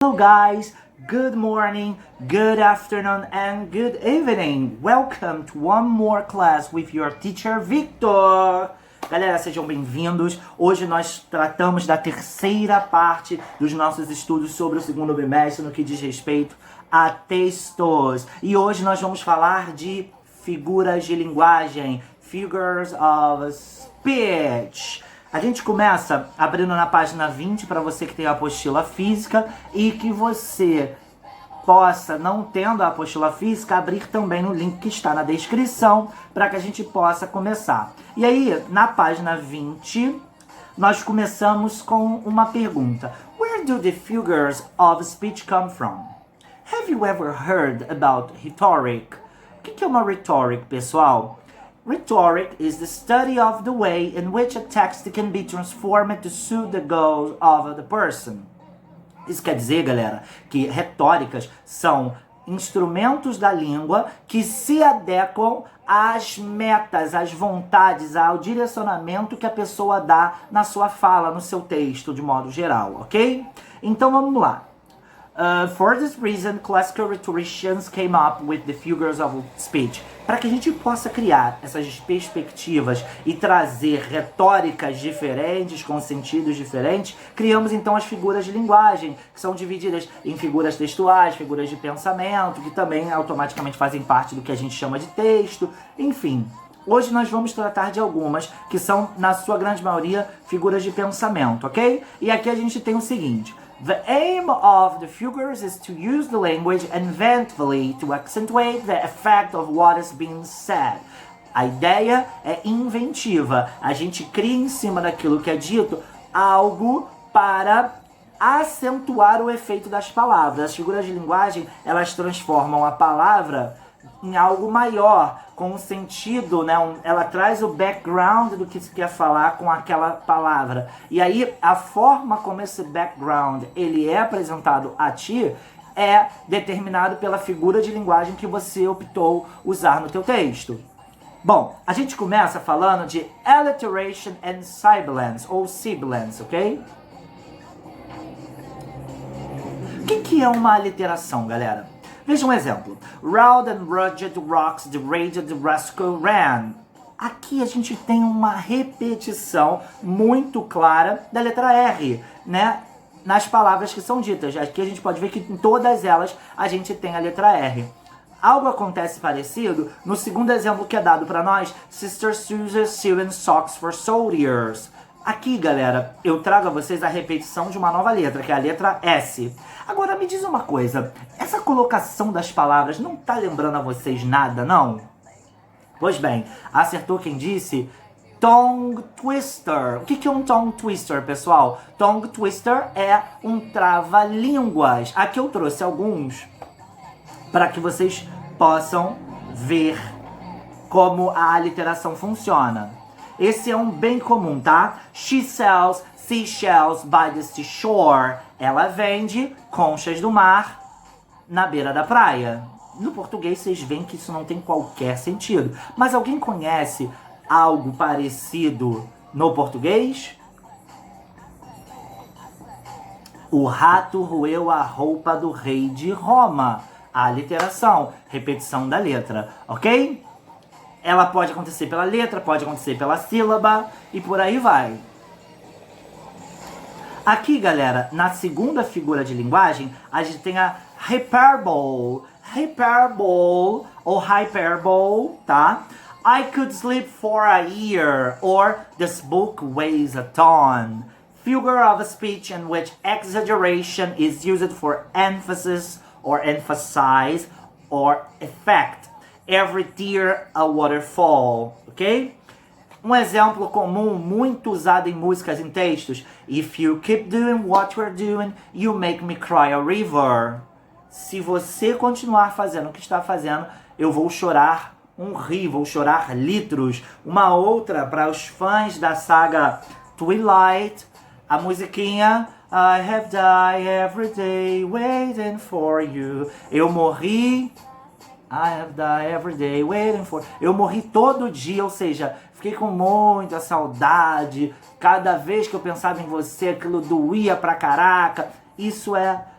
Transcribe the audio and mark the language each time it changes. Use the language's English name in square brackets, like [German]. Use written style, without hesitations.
[English] Hello guys, good morning, good afternoon and good evening. Welcome to one more class with your teacher Victor. [Portuguese] Galera, sejam bem-vindos. Hoje nós tratamos da terceira parte dos nossos estudos sobre o segundo bimestre no que diz respeito a textos. E hoje nós vamos falar de figuras de linguagem, [English] figures of speech. [Portuguese] A gente começa abrindo na página 20 para você que tem a apostila física e que você possa, não tendo a apostila física, abrir também no link que está na descrição para que a gente possa começar. E aí, na página 20, nós começamos com uma pergunta. [English] Where do the figures of speech come from? Have you ever heard about rhetoric? [Portuguese] O que é uma rhetoric, pessoal? [English] Rhetoric is the study of the way in which a text can be transformed to suit the goals of the person. [Portuguese] Isso quer dizer, galera, que retóricas são instrumentos da língua que se adequam às metas, às vontades, ao direcionamento que a pessoa dá na sua fala, no seu texto, de modo geral, ok? Então vamos lá. [English] For this reason, classical rhetoricians came up with the figures of speech. [Portuguese] Para que a gente possa criar essas perspectivas e trazer retóricas diferentes, com sentidos diferentes, criamos então as figuras de linguagem, que são divididas em figuras textuais, figuras de pensamento, que também automaticamente fazem parte do que a gente chama de texto, enfim. Hoje nós vamos tratar de algumas que são, na sua grande maioria, figuras de pensamento, ok? E aqui a gente tem o seguinte. [English] The aim of the figures is to use the language inventively to accentuate the effect of what is being said. [Portuguese] A ideia é inventiva. A gente cria em cima daquilo que é dito algo para acentuar o efeito das palavras. As figuras de linguagem, elas transformam a palavra em algo maior, com um sentido, né? Ela traz o background do que se quer falar com aquela palavra. E aí, a forma como esse background ele é apresentado a ti é determinado pela figura de linguagem que você optou usar no teu texto. Bom, a gente começa falando de [English] alliteration and sibilance, [Portuguese] ou sibilance, ok? O que é uma aliteração, galera? Veja um exemplo. [English] Round and rugged rocks the radio the rascal ran. [Portuguese] Aqui a gente tem uma repetição muito clara da letra R, né? Nas palavras que são ditas. Aqui a gente pode ver que em todas elas a gente tem a letra R. Algo acontece parecido no segundo exemplo que é dado para nós. [English] Sister Susan sewing socks for soldiers. [Portuguese] Aqui, galera, eu trago a vocês a repetição de uma nova letra, que é a letra S. Agora, me diz uma coisa, essa colocação das palavras não tá lembrando a vocês nada, não? Pois bem, acertou quem disse tongue twister. O que é um tongue twister, pessoal? Tongue twister é um trava-línguas. Aqui eu trouxe alguns para que vocês possam ver como a aliteração funciona. Esse é um bem comum, tá? [English] She sells seashells by the seashore. [Portuguese] Ela vende conchas do mar na beira da praia. No português, vocês veem que isso não tem qualquer sentido. Mas alguém conhece algo parecido no português? O rato roeu a roupa do rei de Roma. A aliteração, repetição da letra, ok? Ela pode acontecer pela letra, pode acontecer pela sílaba e por aí vai. Aqui, galera, na segunda figura de linguagem, a gente tem a hyperbole. Hyperbole ou hyperbole, tá? [English] I could sleep for a year, or this book weighs a ton. Figure of speech in which exaggeration is used for emphasis or emphasize or effect. Every tear a waterfall, ok? [Portuguese] Um exemplo comum, muito usado em músicas, em textos. [English] If you keep doing what you're doing, you make me cry a river. [Portuguese] Se você continuar fazendo o que está fazendo, eu vou chorar um rio, vou chorar litros. Uma outra para os fãs da saga Twilight, a musiquinha [English] I have died every day waiting for you. [Portuguese] Eu morri [English] I have died every day waiting for... [Portuguese] Eu morri todo dia, ou seja, fiquei com muita saudade. Cada vez que eu pensava em você, aquilo doía pra caraca. Isso é